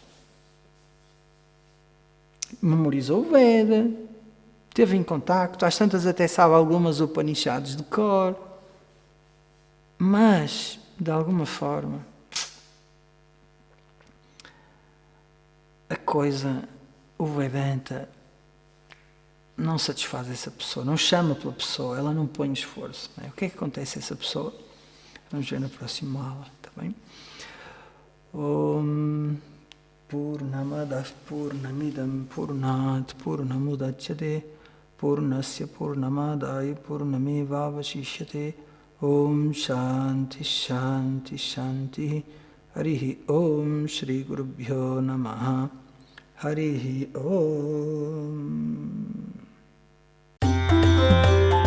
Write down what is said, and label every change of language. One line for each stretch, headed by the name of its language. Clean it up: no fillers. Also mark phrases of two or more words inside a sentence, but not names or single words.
Portuguese: Memorizou o Veda, teve em contacto, às tantas até sabe algumas Upanishads de cor, mas, de alguma forma, a coisa, o Vedanta, não satisfaz essa pessoa, não chama pela pessoa, ela não põe esforço. Não é? O que é que acontece a essa pessoa? Vamos ver na próxima aula, está bem?
Sanskrit: ॐ पूर्णमदव् पूर्णमिदम् पूर्णात् पूर्णमुदच्यते पूर्णस्य पूर्णमादाय पूर्णमेवावशिष्यते ॐ शान्ति शान्ति शान्ति हरिहि ॐ श्री गुरुभ्यो नमह हरिहि ॐ